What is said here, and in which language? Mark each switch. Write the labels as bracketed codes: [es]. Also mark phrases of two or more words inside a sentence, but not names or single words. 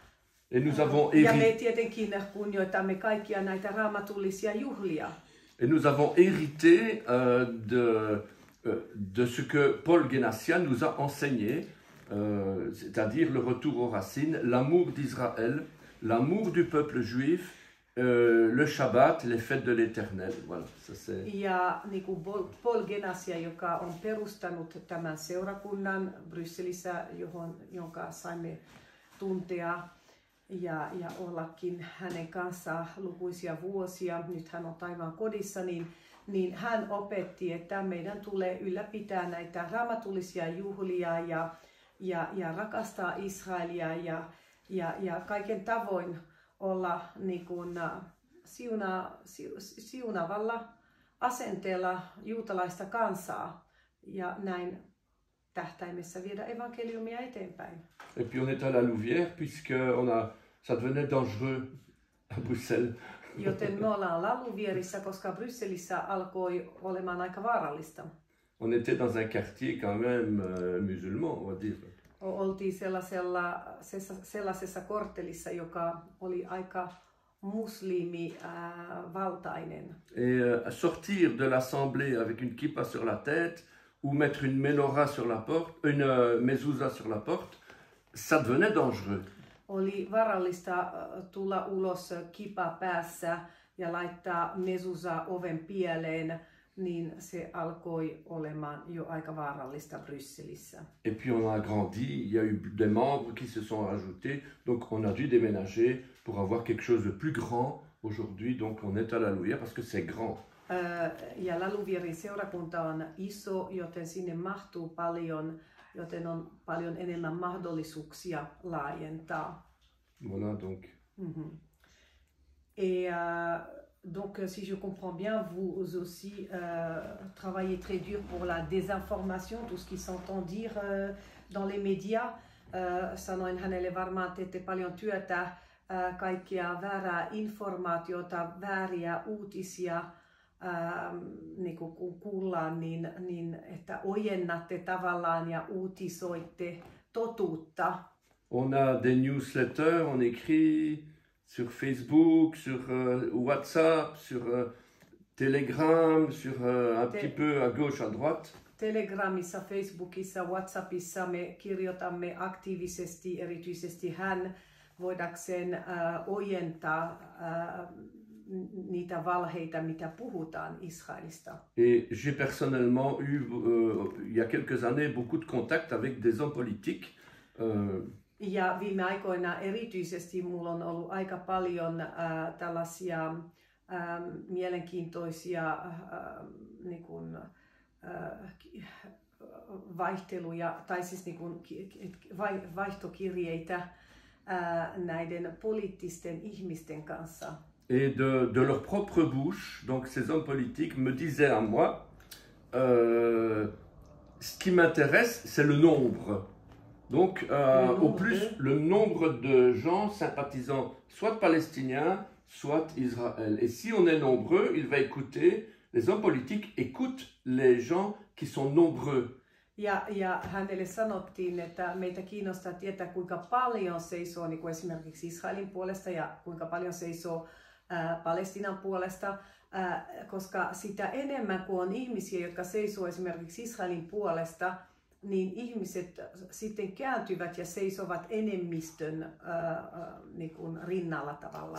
[fr] Et nous avons [fi] ja me tietenkin kunnioitamme kaikkia näitä raamatullisia juhlia. [fr] Et nous avons hérité de ce que Paul Genassian nous a enseigné, c'est-à-dire le retour aux racines, l'amour d'Israël, l'amour du peuple juif, le Shabbat, les fêtes de l'Éternel. Voilà, ça c'est. [fi] Ja niin kuin Paul Genasia, joka on perustanut tämän seurakunnan Brysselissä, jonka saimme tuntea ja ollakin hänen kanssaan lukuisia vuosia. Nyt hän on taivaan kodissa, niin hän opetti, että meidän tulee ylläpitää näitä raamatullisia juhlia ja rakastaa Israelia ja kaiken tavoin olla niin kuin siunavalla asenteella juutalaista kansaa ja näin tähtäimessä viedä evankeliumia eteenpäin. [fr] Et puis on est à la Louvière puisque ça devenait dangereux à Bruxelles. [fi] Joten me ollaan La Louvierissa, koska Brysselissä alkoi olemaan aika vaarallista. [fr] On était dans un quartier quand même musulman, on va dire. [fi] Oltiin sellaisessa korttelissa, joka oli aika muslimivaltainen. [fr] Et sortir de l'assemblée avec une kippa sur la tête ou mettre une menorah sur la porte, une mezouza sur la porte, ça devenait dangereux. [fi] Oli varallista tulla ulos kipa päässä ja laittaa mezouza oven pieleen, niin se alkoi olemaan jo aika vaarallista Brysselissä. [fr] Et puis on a grandi, il y a eu des membres qui se sont rajoutés, donc on a dû déménager pour avoir quelque chose de plus grand aujourd'hui, donc on est à la Louvière parce que c'est grand. [fi] Ja La Louvierin seurakunta on iso, joten sinne mahtuu paljon, joten on paljon enemmän mahdollisuuksia laajentaa. [fr] Voilà donc. Et donc, si je comprends bien, vous aussi travaillez très dur pour la désinformation, tout ce qui s'entend dire dans les médias. [fi] Sanoin hänelle varmaan teette paljon työtä, kaikkia väärää informaatiota, vääriä uutisia, niin kun kuullaan, niin että ojennatte tavallaan ja uutisoitte totuutta. [fr] On a des newsletters, on écrit sur Facebook, sur WhatsApp, sur Telegram, sur un petit peu à gauche, à droite. [fi] Telegramissa, Facebookissa, WhatsAppissa me kirjoitamme aktiivisesti, erityisesti hän voidakseen ojentaa niitä valheita, mitä puhutaan Israelista. [fr] Et j'ai personnellement eu, il y a quelques années, beaucoup de contacts avec des hommes politiques. [fi] Ja viime aikoina erityisesti mulla on ollut aika paljon tällaisia mielenkiintoisia niin kuin, vaihteluja, tai siis niin kuin, vaihtokirjeitä näiden poliittisten ihmisten kanssa. [fr] Et de leur propre bouche, donc ces hommes politiques me disaient à moi, ce qui m'intéresse, c'est le nombre. Donc, au plus, le nombre de gens sympathisants, soit palestiniens, soit Israël. Et si on est nombreux, il va écouter, les hommes politiques écoutent les gens qui sont nombreux. [fi] Ja hänelle sanottiin, että meitä kiinnostaa tietää, kuinka paljon seisoo niin kuin esimerkiksi Israelin puolesta ja kuinka paljon seisoo Palestiinan puolesta, koska sitä enemmän kuin on ihmisiä, jotka seisoo esimerkiksi Israelin puolesta, niin ihmiset sitten kääntyvät ja seisovat enemmistön niin kuin rinnalla tavallaan.